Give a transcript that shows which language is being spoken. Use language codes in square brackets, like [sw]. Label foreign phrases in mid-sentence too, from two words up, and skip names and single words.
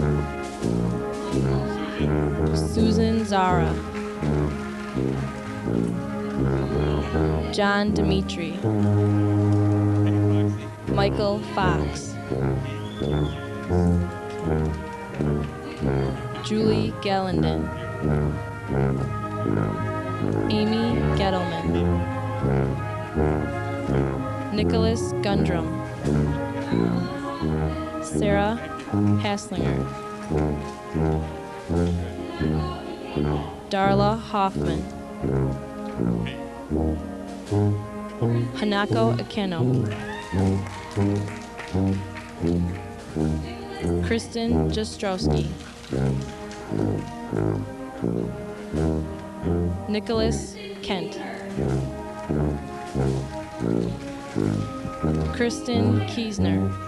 [en] Susan Zara. John Dimitri. Michael Fox. Julie Gellenden. Amy Gettleman. Nicholas Gundrum. Sarah Haslinger. Darla Hoffman. Hanako Akeno. Kristen Jastrowski. Nicholas Kent. Kristen Kiesner.